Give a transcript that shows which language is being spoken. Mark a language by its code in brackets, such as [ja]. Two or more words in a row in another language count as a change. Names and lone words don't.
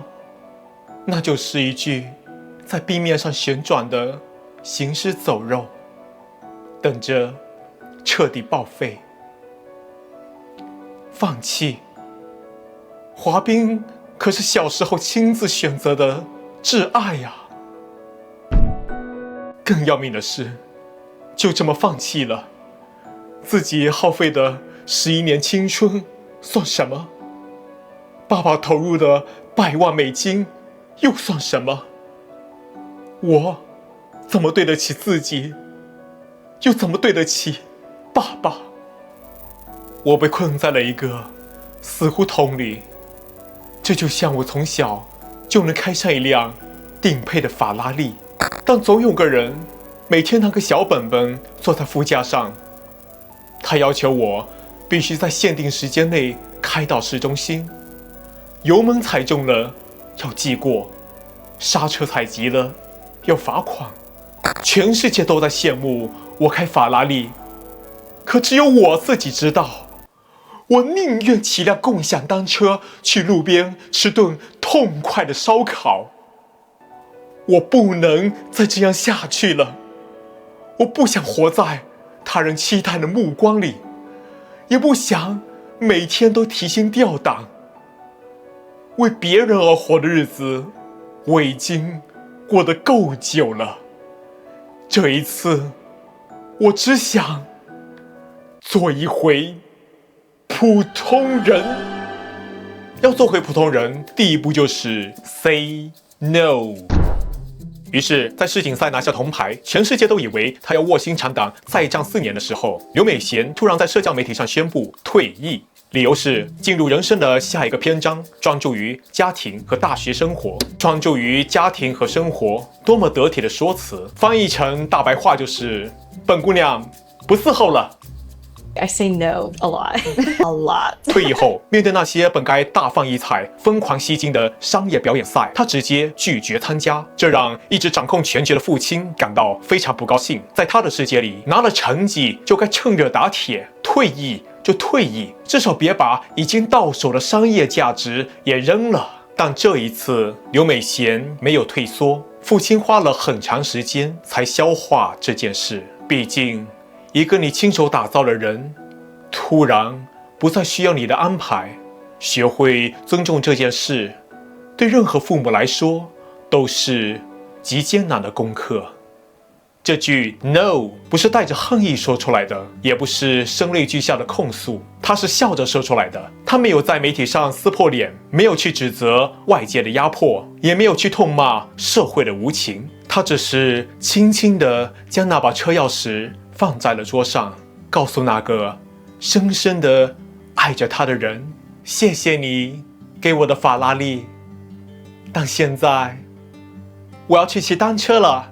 [zh] 那就是一具在冰面上旋轉的行屍走肉，等着徹底報廢。放棄？滑冰可是小時候親自選擇的摯愛呀。更要命的是，就這麼放棄了，自己耗費的11年青春算什麼？爸爸投入的100萬美金又算什麼？我怎麼對得起自己，又怎麼對得起爸爸？我被困在了一個死胡同裡，這就像我從小就能開上一輛頂配的法拉利，但總有個人每天拿個小本本坐在副駕上，他要求我必須在限定時間內開到市中心，油門踩重了要記過，剎車踩急了要罰款。全世界都在羨慕我開法拉利，可只有我自己知道，我寧願騎輛共享單車去路邊吃頓痛快的燒烤。我不能再這樣下去了，我不想活在他人期待的目光裡，也不想每天都提心吊膽。為別人而活的日子，我已經過得夠久了。這一次，我只想做一回普通人。要做回普通人，第一步就是 [en] say no。 [zh] 於是，在世錦賽拿下銅牌，全世界都以為他要臥薪嘗膽再戰4年的時候，劉美嫻突然在社交媒體上宣布退役，理由是進入人生的下一個篇章，專注於家庭和大學生活。專注於家庭和生活，多麼得體的說辭，翻譯成大白話就是：本姑娘不伺候了。 [en] I say no a lot, a lot. [zh] 退役後，面對那些本該大放異彩、瘋狂吸金的商業表演賽，他直接拒絕參加，這讓一直掌控全局的父親感到非常不高興。在他的世界裡，拿了成績就該趁熱打鐵，退役就退役，至少別把已經到手的商業價值也扔了。但這一次，劉美嫻沒有退縮，父親花了很長時間才消化這件事。畢竟，一個你親手打造的人，突然不再需要你的安排。學會尊重這件事，對任何父母來說都是極艱難的功課。這句 no 不是帶着恨意說出來的，也不是聲淚俱下的控訴，他是笑着說出來的。他沒有在媒體上撕破臉，沒有去指責外界的壓迫，也沒有去痛罵社會的無情，他只是輕輕地將那把車鑰匙放在了桌上，告訴那個深深地愛着他的人：謝謝你給我的法拉利，但現在我要去騎單車了。